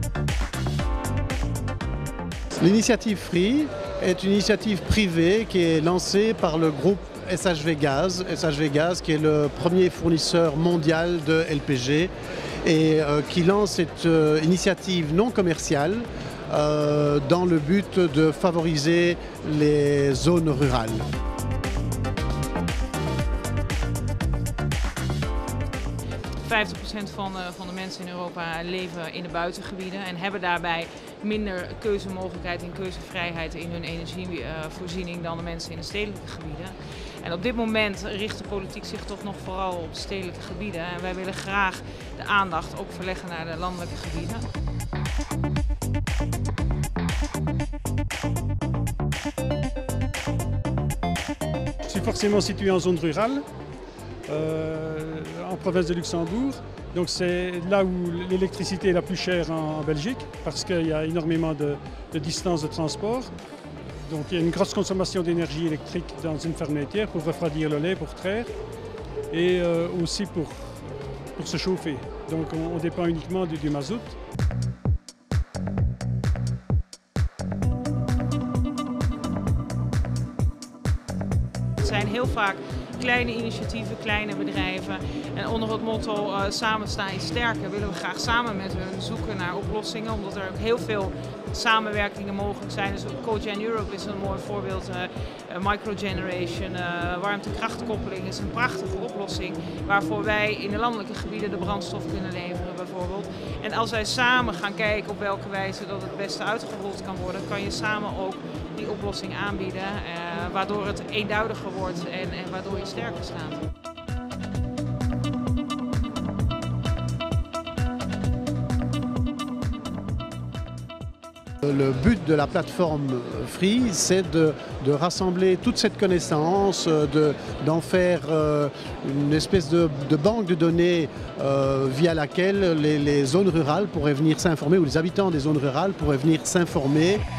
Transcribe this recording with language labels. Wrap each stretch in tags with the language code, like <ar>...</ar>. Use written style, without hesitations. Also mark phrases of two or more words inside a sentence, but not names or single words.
<fr>L'initiative Free est une initiative privée qui est lancée par le groupe SHV Gaz. SHV Gaz qui est le premier fournisseur mondial de LPG et qui lance cette initiative non commerciale dans le but de favoriser les zones rurales.</fr> <nl>Van de mensen in Europa leven in de buitengebieden en hebben daarbij minder keuzemogelijkheid en keuzevrijheid in hun energievoorziening dan de mensen in de stedelijke gebieden. En op dit moment richt de politiek zich toch nog vooral op de stedelijke gebieden en wij willen graag de aandacht ook verleggen naar de landelijke gebieden.</nl> <fr>Je suis forcément situé en zone rurale, en province de Luxembourg. Donc c'est là où l'électricité est la plus chère en Belgique parce qu'il y a énormément de distances de transport. Donc il y a une grosse consommation d'énergie électrique dans une ferme laitière pour refroidir le lait, pour traire et aussi pour se chauffer. Donc on dépend uniquement du mazout.</fr> <nl>Het zijn heel vaak kleine initiatieven, kleine bedrijven. En onder het motto samen sta je sterker willen we graag samen met hun zoeken naar oplossingen. Omdat er ook heel veel samenwerkingen mogelijk zijn. Dus Cogen Europe is een mooi voorbeeld. Microgeneration, warmtekrachtkoppeling is een prachtige oplossing. Waarvoor wij in de landelijke gebieden de brandstof kunnen leveren bijvoorbeeld. En als wij samen gaan kijken op welke wijze dat het beste uitgerold kan worden. Kan je samen ook die oplossing aanbieden. Waardoor het eenduidiger wordt en waardoor je sterker staat.</nl> <fr>Le but de la plateforme Free, c'est de rassembler toute cette connaissance, d'en faire une espèce de banque de données via laquelle les zones rurales pourraient venir s'informer, ou les habitants des zones rurales pourraient venir s'informer.</fr>